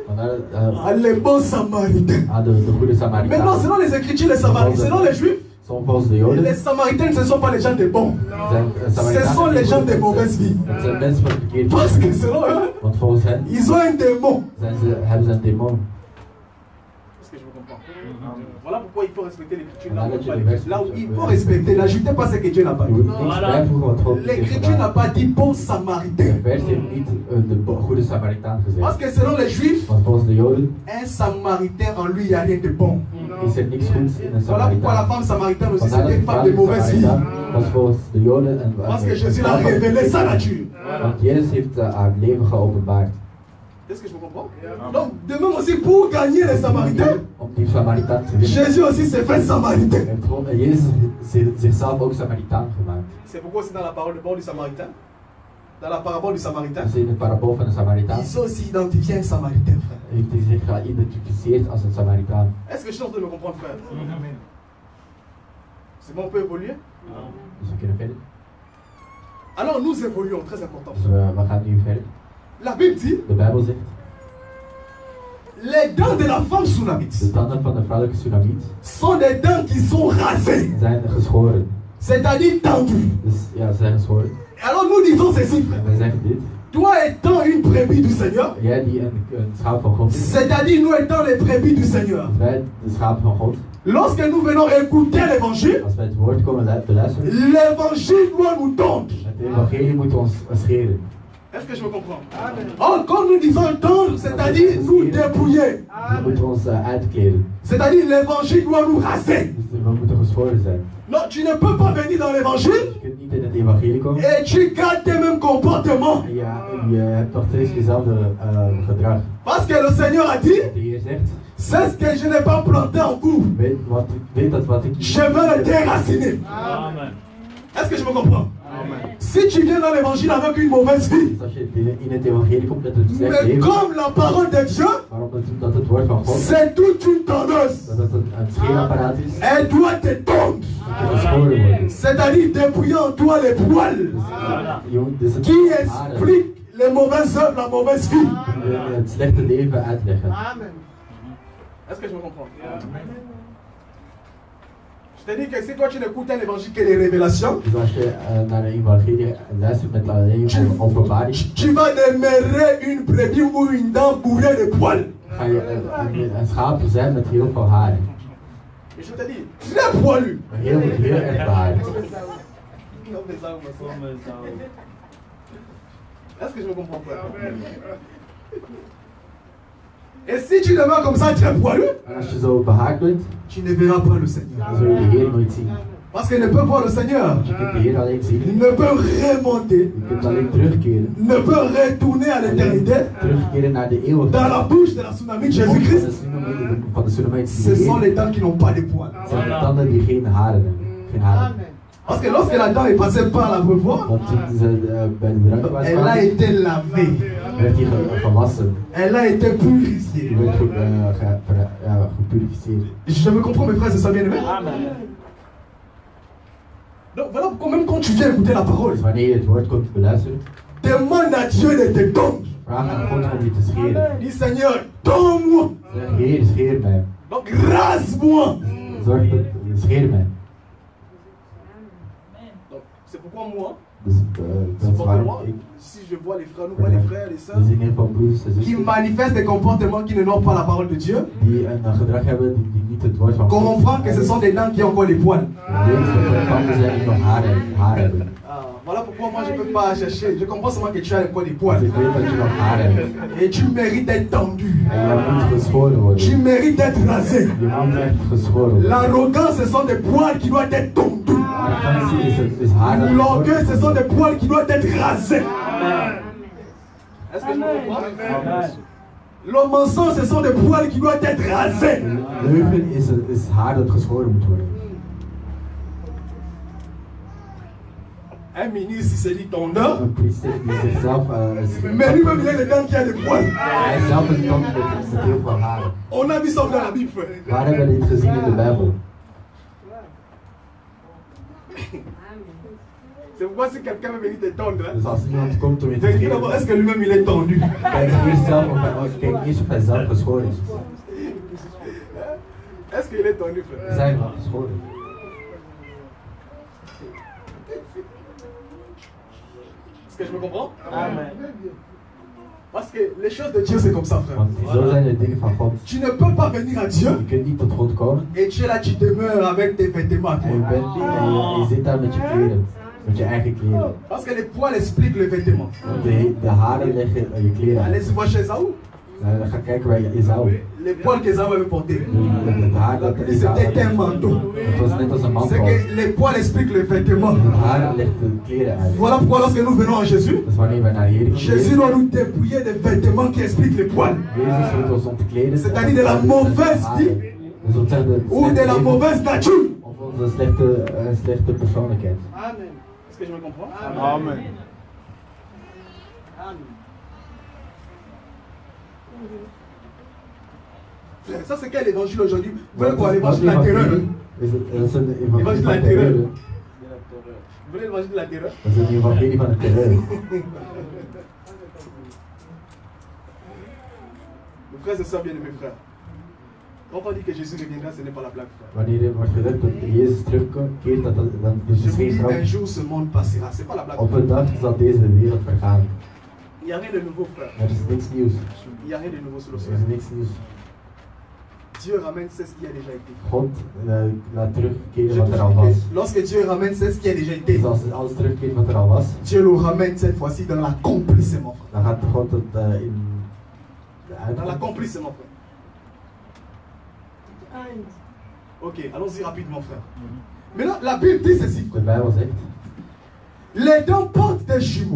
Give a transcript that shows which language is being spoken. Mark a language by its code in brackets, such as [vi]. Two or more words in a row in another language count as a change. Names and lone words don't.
[nl] Vandaar [fr] les bons Samaritains. [nl] de goede [fr] Maintenant, [nl] Samaritanen. [fr] selon les Écritures, les Samaritains, selon les Juifs, [nl] Sont volgens de Joden. [fr] les Samaritains ce ne sont pas les gens de bons. Ce sont les gens de mauvaise vie. [nl] Dat zijn mensen van een verkeerd [fr] Parce que [nl] leven. [fr] selon eux, [nl] Want volgens hen [fr] ils ont un démon. [nl] hebben ze een demon. [fr] Est-ce que je vous comprends? Voilà pourquoi il faut respecter l'Écriture. Voilà, Là où il faut respecter, n'ajoutez pas ce que Dieu n'a pas [nl] Je moet [fr] dit. [nl] niks bijvoegen wat God heeft [fr] L'Écriture n'a [nl] gedaan. [fr] pas dit bon Samaritain. [nl] De vers heeft niet de goede Samaritaan [fr] Parce [nl] gezegd. [fr] que selon les Juifs, [nl] Want volgens de Joden [fr] un Samaritain en lui, il n'y a rien de bon. [nl] is er niks goeds in een [fr] Voilà pourquoi la [nl] Samaritaan. [fr] femme samaritaine aussi, [nl] Vandaar dat [fr] c'était [nl] de [fr] une femme de [nl] vrouw [fr] mauvaise vie. [nl] Samaritaan was volgens de Joden een [fr] Parce que Jésus a révélé sa nature. [nl] Want Jezus heeft haar leven geopenbaard. [fr] Est-ce que je me comprends? Donc, de même aussi, pour gagner les Samaritains, [nl] Om die Samaritaan te winnen. [fr] Jésus aussi s'est fait Samaritain. [nl] Heeft gewoon Jezus zichzelf ook Samaritaan gemaakt. [fr] C'est pourquoi c'est dans la parole du Samaritain, dans la parabole du Samaritain, [nl] Dus in de parabool van de Samaritaan [fr] ils ont aussi identifié un Samaritain, frère. [nl] heeft hij zich geïdentificeerd als een Samaritaan. [fr] Est-ce que je suis en train de me comprendre, frère? C'est bon, on peut évoluer? [nl] Dus we kunnen verder. [fr] Alors, nous évoluons, très important. [nl] Dus we gaan nu verder. [fr] La Bible dit, [nl] De Bijbel zegt, [fr] les dents de la femme Sunamite [nl] de tanden van de vrouwelijke Sunamiet [fr] sont des dents qui sont rasées, [nl] zijn geschoren. [fr] c'est-à-dire tendues. [nl] Dus ja, ze zijn geschoren. [fr] Alors, nous disons ceci, frère. [nl] En wij zeggen dit. [fr] Toi étant une brebis du Seigneur, [nl] Jij die een schaap van God is. [fr] c'est-à-dire nous étant les brebis du Seigneur, [nl] Wij de schapen van God. [fr] lorsque nous venons écouter l'évangile, [nl] Als wij het woord komen te luisteren. [fr] l'évangile doit nous tondre. [nl] Het evangelie moet ons scheren. [fr] Est-ce que je me comprends? Oh, quand nous disons tondre, c'est-à-dire nous dépouiller. [nl] We moeten ons uitkleden. [fr] C'est-à-dire l'évangile doit nous raser. [nl] Dus we moeten geschoren zijn. [fr] Non, tu ne peux pas venir dans l'évangile [nl] Je kunt niet in het evangelie komen. [fr] et tu gardes tes mêmes comportements. [nl] En je hebt nog steeds dezelfde gedrag. [fr] Parce que le Seigneur a dit, [nl] De Heer zegt, [fr] c'est ce que je n'ai pas planté en vous. [nl] weet dat wat ik... [fr] Je vais le déraciner. Amen. Est-ce que je me comprends? Amen. Si tu viens dans l'évangile avec une mauvaise vie, [nl] Als je in het evangelie komt met een slecht [fr] mais [nl] leven, [fr] comme la parole de Dieu, [nl] maar omdat het woord van God, [fr] c'est toute une tondeuse. [nl] dat het een scheerapparaat is, [fr] Elle doit te tondre. [nl] dat er geschoren worden. [fr] C'est-à-dire dépouiller en toi les poils [nl] Dus het [fr] qui expliquent les mauvaises œuvres, la mauvaise vie. [nl] het slechte leven uitleggen. [fr] Est-ce que je me comprends? Je te dis que si toi tu n'écoutes un évangile que les révélations, [nl] Dus als je naar de evangelie luistert met alleen openbaring, [fr] tu vas demeurer une brebis ou une dent bourrée de poils. [nl] ga je een schaap zijn met heel veel haren. [fr] Et je te dis, très poilu. [nl] Heel erg behaard. [fr] Est-ce que je me comprends pas? Et si tu demeures comme ça très poilu, [nl] En als je zo behaard bent, [fr] tu ne verras pas le Seigneur. [nl] dan zul je de Heer nooit zien. [fr] Parce qu'il ne peut voir le Seigneur. [nl] Je kunt de Heer alleen zien. [fr] Il ne peut remonter, [nl] Je kunt alleen terugkeren. [fr] ne peut retourner à l'éternité [nl] Terugkeren naar de eeuwigheid. [fr] dans la bouche de la tsunami de Jésus-Christ. [nl] Van de Sunamiet. [fr] Ce sont les dents qui n'ont pas de poils. [nl] Het zijn de tanden die geen haren hebben. Geen haren. [fr] Parce que lorsque la dent est passée par la brevoie, [nl] Want toen ze bij de drank was, [fr] elle a été lavée. [nl] werd hij gewassen. [fr] Elle a été purifiée. [nl] Die werd gepurificeerd. [fr] Je me comprends, mes frères et sœurs bien-aimés. Amen. Donc voilà pourquoi même quand tu viens écouter la parole, [nl] Dus wanneer je het woord komt beluisteren, [fr] demande à Dieu de te tondre. [nl] vraag aan God om je te scheren. [fr] Dis Seigneur, tends-moi. [nl] Zeg, Heer, scheer mij. [fr] Donc rase-moi. [nl] Zorg dat, scheer mij. [fr] Donc c'est pourquoi moi, [nl] Dus dat is waarom ik... [fr] Si je vois les frères, nous voyons les frères, les sœurs, [nl] We zien heel veel broers en [fr] qui [nl] zussen [fr] manifestent des comportements qui ne n'ont pas la parole de Dieu, [nl] die een gedrag hebben die niet het woord van God [fr] comprends que ce sont des dents qui ont encore des poils. [nl] Weet dat er tanden zijn die nog haar hebben. [fr] Voilà pourquoi moi je ne peux pas chercher. Je comprends seulement que tu as encore des poils. [nl] Dus ik weet dat je nog haar hebt. [fr] Et tu mérites d'être tendu. [nl] En je moet geschoren worden. [fr] Tu mérites d'être rasé. [nl] Je moet echt geschoren worden. [fr] L'arrogance, ce sont des poils qui doivent être tondus. [nl] Arrogantie is haar dat [fr] L'orgueil, ce sont des poils qui doivent être rasés. Est-ce que je me comprends? Le mensonge, ce sont des poils qui doivent être rasés. [nl] Leugen is haar dat geschoren moet worden. [fr] Un ministre, il se dit tondeur. [nl] Een priester die zichzelf... [fr] Mais lui-même, il a les dents qui a des poils. [nl] Hij is zelf een tand met heel veel haren. [fr] On a vu ça dans la Bible, frère. [nl] Waar hebben we dit gezien in de Bijbel? [fr] C'est pourquoi si quelqu'un veut venir te tondre, [nl] Dus als iemand komt om je te [fr] vérifie d'abord, est-ce que lui-même il est tendu? [nl] kijk eerst of hij zelf geschoren is. [fr] Est-ce qu'il est tendu, frère? [nl] Zijn we geschoren? [fr] Est-ce que je me comprends? Amen. Parce que les choses de Dieu, c'est comme ça, frère. [nl] Want zo zijn de dingen van God. [fr] Tu ne peux pas venir à Dieu [nl] Je kunt niet tot God komen. [fr] et tu es là, tu demeures avec tes vêtements. [nl] En je zit daar met je kleren. Met je eigen kleren. [fr] Parce que les poils expliquent le vêtement. [nl] De haren leggen je kleren uit. [fr] Allez voir chez Esaü. [nl] Ga kijken bij Esau. [fr] Les poils qu'Esaü avait portés. [nl] Het haar dat Esau [fr] C'était un manteau. [nl] Het was net als een [fr] C'est [nl] mantel. [fr] que les poils expliquent le vêtement. [nl] De haren legt de kleren uit. [fr] Voilà pourquoi lorsque nous venons à Jésus, [nl] Dat is wanneer wij naar Heer [fr] Jésus [nl] gaan. [fr] doit nous dépouiller des vêtements qui expliquent les poils. [nl] Jezus moet ons ontkleden. [fr] C'est-à-dire de la mauvaise vie [nl] Dus op zich [fr] ou de la mauvaise nature. [nl] Of onze slechte persoonlijkheid. Amen. [fr] Est-ce que je me comprends? Amen. Frère, ça c'est quel évangile aujourd'hui? Vous voulez quoi? L'évangile de la terreur? [nl] Dat is een [fr] L'évangile [nl] evangelie [fr] de la [nl] van [fr] terreur. [nl] terreur. [fr] Vous voulez l'évangile de la terreur? [nl] Dat is een evangelie van de terreur. [fr] Mes frères et sœurs bien-aimés, frères. Quand on dit que Jésus reviendra, ce n'est pas la blague, frère. [nl] Wanneer er wordt gezegd dat Jezus terugkeert, dan is [fr] Je [nl] het [fr] vous [nl] geen [fr] dis, [nl] grap. [fr] un jour ce monde passera. C'est pas la blague. [nl] Op een dag zal deze wereld vergaan. [fr] Il n'y a rien de nouveau, frère. [nl] Er is niks nieuws. [fr] Il n'y a rien de nouveau sur le [nl] Er [fr] ciel. [nl] is niks nieuws. [fr] Dieu ramène ce qui a déjà été. [nl] God laat terugkeren [fr] Je [nl] wat er al [fr] vous [nl] was. [fr] dis que lorsque Dieu ramène ce qui a déjà été, [nl] Dus als alles terugkeert wat er al was, [fr] Dieu le ramène cette fois-ci dans l'accomplissement, frère. [nl] dan gaat God het in de [fr] Dans [nl] uitkomst. [fr] l'accomplissement, frère. Ok, allons-y rapidement, frère. Maintenant, la Bible dit ceci. [nl] De Bijbel zegt, [fr] Les dents portent des jumeaux.